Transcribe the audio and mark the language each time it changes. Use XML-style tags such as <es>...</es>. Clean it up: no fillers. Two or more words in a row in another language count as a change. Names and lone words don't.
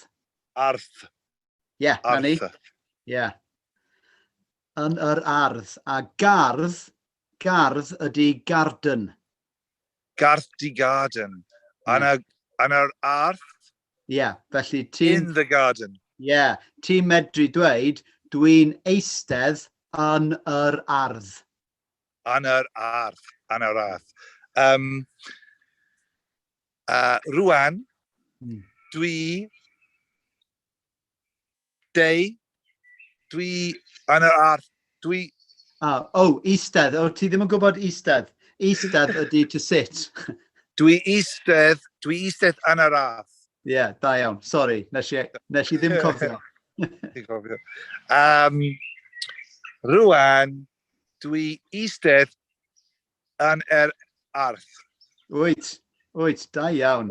<cy>Ardd. Yeah, na ni. Ardd. Yeah. Yn yr ardd. A gardd, gardd ydi garden. Gardd di garden. Yeah. Yn yr ardd. Yeah, felly ti'n...</cy> <en>In the garden.</en> <cy>Yeah, ti'n medru dweud, dwi'n eistedd yn yr ardd. Yn yr ardd. Yn yr ardd. Rwan, dwi yn yr ardd, eistedd. Ti ddim yn gwybod eistedd. Eistedd ydi</cy> <en>to sit.</en> <cy>Dwi eistedd yn yr ardd. Yeah, da iawn. Sorry, nes i ddim cofio. Rwan, dwi eistedd yn yr ardd. Wyt, da iawn.</cy>